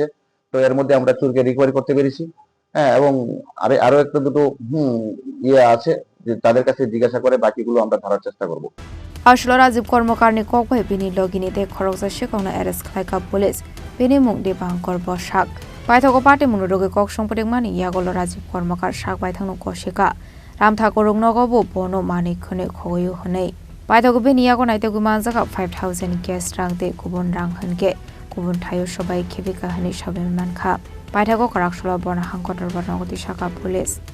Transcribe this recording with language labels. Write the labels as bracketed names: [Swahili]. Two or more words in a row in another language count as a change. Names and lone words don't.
[Bangla] তো এর মধ্যে আমরা চোরকে রিকভারি করতে পেরেছি। এবং আরো একটা দুটো আছে যে তাদের কাছে জিজ্ঞাসা করে বাকিগুলো আমরা ধরার চেষ্টা করব। [Kok Borok] আসলে রাজীব কর্মকারনি ককবাই বিনি লগিনিতে খরকসা Sikokno Khlaikha police বিনি মুংদি বাংকর বসাক Paithango party Munorugi kok songpoding mani yagolo Rajiv Kormokar shak Paithango koshika Thakur Nogo bono Manikni Khogwi honei Paithango bini yago naite gumanzaka 5,000 gas rangde kubun rang hange kubun thayo shobai khebika hani shabe mankha Paithango Kraksalo borna Hangkhor Dorbar Nogo Tisakha police